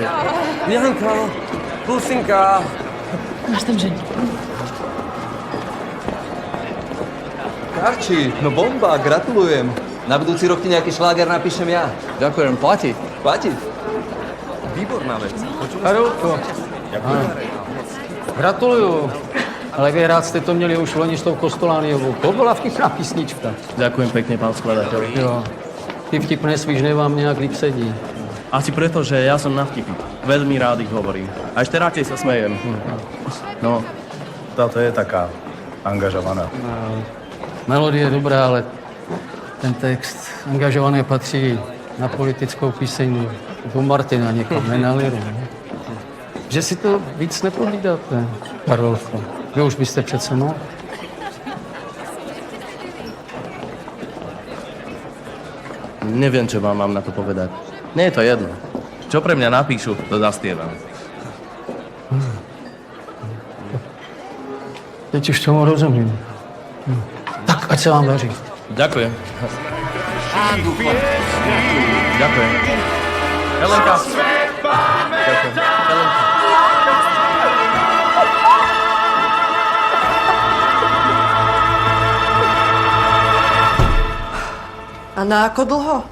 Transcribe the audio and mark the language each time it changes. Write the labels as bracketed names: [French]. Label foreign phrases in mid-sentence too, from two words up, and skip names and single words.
[Slovak] Janka, pusinka. Máš tam ženu. Karči, no bomba, gratulujem. Na budúci rok ti nejaký šláger napíšem ja. Ďakujem, platí. Platí? Výborná vec. Karolko, [Czech] gratuluju. Ale vy rád jste to měli už loni s tou Kostolániovou. To byla vtipná písnička. [Slovak] Ďakujem pekne, pán skladateľ. [Czech] Jo. Ty vtipné svížne vám nejak líp sedí. [Slovak] Asi preto, že ja som na vtipy. Veľmi rád ich hovorím. A ešte radšej sa smejem. No, táto je taká angažovaná. [Czech] Melodie je dobrá, ale ten text angažovaný patří na politickou píseň do Martina někam, ne na liru. Že si to víc nepohlídáte, Karolko. Vy už byste přece mohl. [Slovak] Neviem, čo vám mám na to povedať. Nie je to jedno. Čo pre mňa napíšu, to zaspievam. [Czech] Teď už tomu rozumím. Tak, ať se vám daří. [Slovak] Ďakujem. Ďakujem. Helenka. Ďakujem. Helenka. A na ako dlho?